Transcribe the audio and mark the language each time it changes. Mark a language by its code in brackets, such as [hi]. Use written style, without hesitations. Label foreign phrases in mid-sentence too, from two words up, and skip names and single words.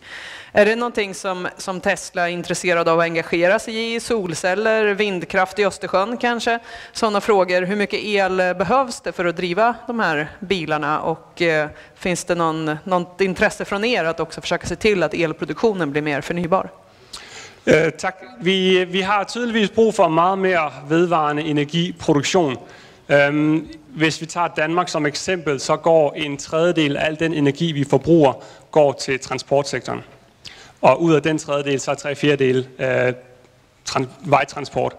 [sv] Är det någonting som Tesla är intresserad av att engagera sig i? Solceller, vindkraft i Östersjön kanske? Sådana frågor. Hur mycket el behövs det för att driva de här bilarna? Och finns det något intresse från er att också försöka se till att elproduktionen blir mer förnybar? [da] Tak. Vi har tydeligvis brug for meget mere vedvarende energiproduktion. Hvis vi tager Danmark som eksempel, så går en tredjedel af al den energi, vi forbruger, går til transportsektoren. Og ud af den tredjedel, så er 3/4 vejtransport.